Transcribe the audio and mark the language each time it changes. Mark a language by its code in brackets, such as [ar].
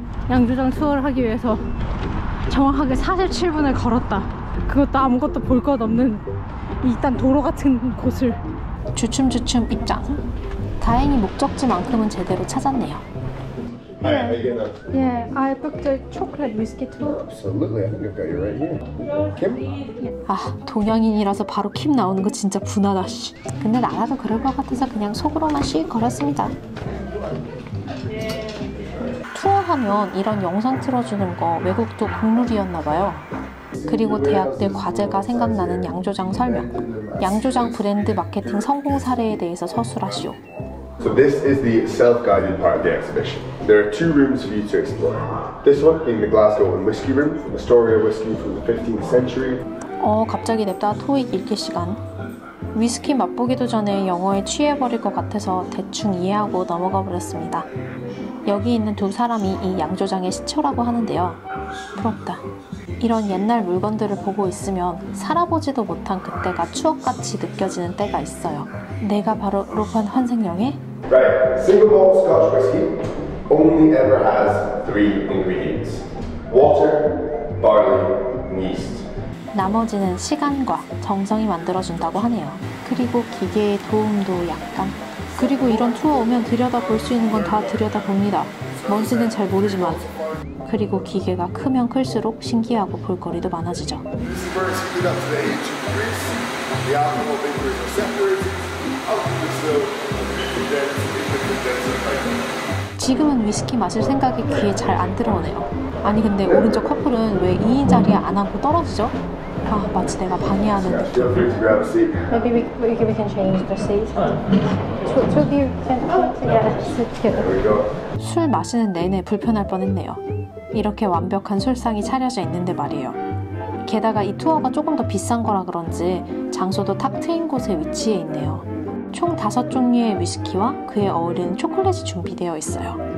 [ko] 양조장 투어를 하기 위해서 정확하게 47분을 걸었다. 그것도 아무것도 볼 것 없는 일단 도로 같은 곳을. 주춤주춤 입장. 다행히 목적지만큼은 제대로 찾았네요. [en] Hi, how you getting on? Yeah, I booked a chocolate whiskey tour. Absolutely, I think I've got you right here. Kim? [ko] 아, 동양인이라서 바로 킴 나오는 거 진짜 분하다 씨. 근데 나라도 그럴 것 같아서 그냥 속으로만 씩 걸었습니다. 투어하면 이런 영상 틀어주는 거 외국도 국룰이었나봐요. 그리고 대학들 과제가 생각나는 양조장 설명. 양조장 브랜드 마케팅 성공 사례에 대해서 서술하시오. [en] So this is the self-guided part of the exhibition. There are two rooms for you to explore. This one being the Glasgow and Whisky Room, Astoria Whisky from the 15th century. [ko] 갑자기 냅다 토익 읽기 시간. 위스키 맛보기도 전에 영어에 취해버릴 것 같아서 대충 이해하고 넘어가 버렸습니다. 여기 있는 두 사람이 이 양조장의 시초라고 하는데요. 부럽다. 이런 옛날 물건들을 보고 있으면 살아보지도 못한 그때가 추억같이 느껴지는 때가 있어요. 내가 바로 로판 환생영의 [en] Right, single malt Scotch whisky only ever has 3 ingredients: water, barley, and yeast. [ko] 나머지는 시간과 정성이 만들어준다고 하네요. 그리고 기계의 도움도 약간. 그리고 이런 투어 오면 들여다볼 수 있는 건 다 들여다봅니다. 뭔지는 잘 모르지만. 그리고 기계가 크면 클수록 신기하고 볼거리도 많아지죠. 지금은 위스키 마실 생각이 귀에 잘 안 들어오네요. 아니 근데 오른쪽 커플은 왜 2인 자리에 안 앉고 떨어지죠? 아, 마치 내가 방해하는 느낌. [en] Feel free to grab a seat. Maybe we can change the seat. Two of you can sit together. There we go. [ko] 술 마시는 내내 불편할 뻔했네요. 이렇게 완벽한 술상이 차려져 있는데 말이에요. 게다가 이 투어가 조금 더 비싼 거라 그런지 장소도 탁 트인 곳에 위치해 있네요. 총 5종류의 위스키와 그에 어울리는 초콜릿이 준비되어 있어요.